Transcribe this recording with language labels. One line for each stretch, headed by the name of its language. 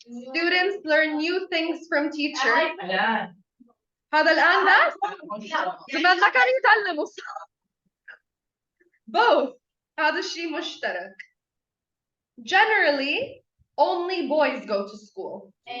English: Students learn new things from teachers.
Arabic: هذا الآن لا؟ زمان ما كانوا يتعلموا.
English: Both.
Arabic: هذا الشيء مشترك.
English: Generally, only boys go to school.